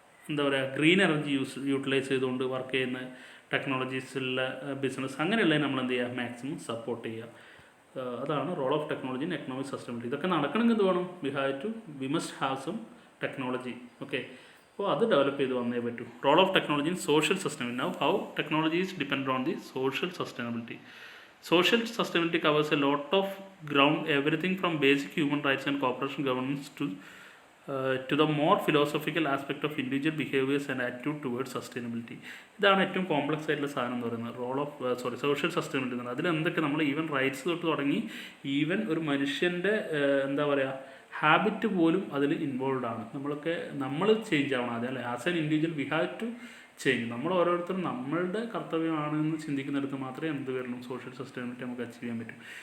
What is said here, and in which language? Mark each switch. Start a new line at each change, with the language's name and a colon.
Malayalam: എന്താ പറയുക green energy utilise ചെയ്തുകൊണ്ട് വർക്ക് ചെയ്യുന്ന ടെക്നോളജീസിലുള്ള ബിസിനസ് അങ്ങനെയുള്ളതിന് നമ്മൾ എന്ത് ചെയ്യുക മാക്സിമം സപ്പോർട്ട് ചെയ്യുക.
English: അതാണ് role of technology in economic sustainability.
Malayalam: ഇതൊക്കെ നടക്കണമെങ്കിൽ എന്ത് വേണം?
English: We must have some technology.
Malayalam: Okay, അപ്പോൾ അത് ഡെവലപ്പ് ചെയ്ത് വന്നേ പറ്റൂ.
English: Role of technology in social sustainability. Now how technology is depend on the social sustainability. Social sustainability covers a lot of ground, everything from basic human rights and cooperation governance to the more philosophical aspect of individual behaviors and attitude towards sustainability.
Malayalam: ഇതാണ് ഏറ്റവും complex ആയിട്ടുള്ള സാധനം എന്ന് പറയുന്നത്
English: role of social sustainability
Malayalam: എന്ന്. അതിൽ എന്തൊക്കെ നമ്മൾ ഈവൻ റൈറ്റ്സ് തൊട്ട് തുടങ്ങി ഈവൻ ഒരു മനുഷ്യൻ്റെ എന്താ പറയുക ഹാബിറ്റ് പോലും അതിൽ ഇൻവോൾവ് ആണ്. നമ്മൾ ചേഞ്ച് ആവണം ആദ്യം അല്ലേ.
English: As an individual we have to change.
Malayalam: നമ്മൾ ഓരോരുത്തരും നമ്മളുടെ കർത്തവ്യമാണെന്ന് ചിന്തിക്കുന്നിടത്ത് മാത്രമേ എന്ത് വരണം സോഷ്യൽ സസ്റ്റൈനബിലിറ്റി നമുക്ക് അച്ചീവ് ചെയ്യാൻ പറ്റും.